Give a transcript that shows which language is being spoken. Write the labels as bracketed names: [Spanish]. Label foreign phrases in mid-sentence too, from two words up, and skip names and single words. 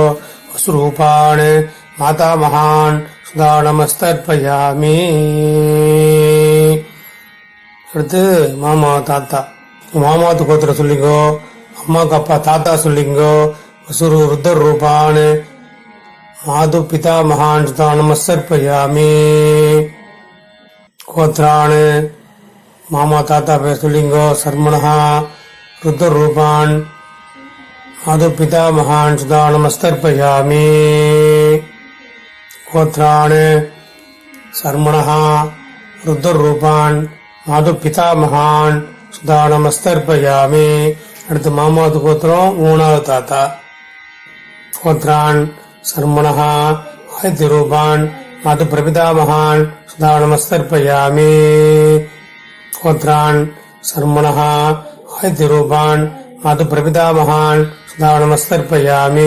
[Sanskrit] वसुरूपान् मातामहान् स्वधा नमस्तर्पयामि. [Tamil] அடுத்து மாமா தாத்தா மாமாத்து கோத்திரம் சொல்லிங்கோ. அம்மாவுக்கு அப்பா தாத்தா சொல்லிங்கோ. [Sanskrit] रुद्ररूपान् मातुः पितामहान् स्वधा नमस्तर्पयामि. [Tamil] கோத்ரான் மாமா தாத்தா பேர் சொல்லிங்கோ. [Sanskrit] शर्मणः रुद्ररूपान् मातुः पितामहान् स्वधा नमस्तर्पयामि. गोत्रान् शर्मणः रुद्ररूपान् मातुः पितामहान् स्वधा नमस्तर्पयामि. [Tamil] அடுத்து மாமாவது கோத்திரம் மூணாவது தாத்தா. [Sanskrit] गोत्रान् शर्मणः आदित्यरूपान् मातुः प्रपितामहान् स्वधा नमस्तर्पयामि. गोत्रान् शर्मणः आदित्यरूपान् मातुः प्रपितामहान् स्वधा नमस्तर्पयामि.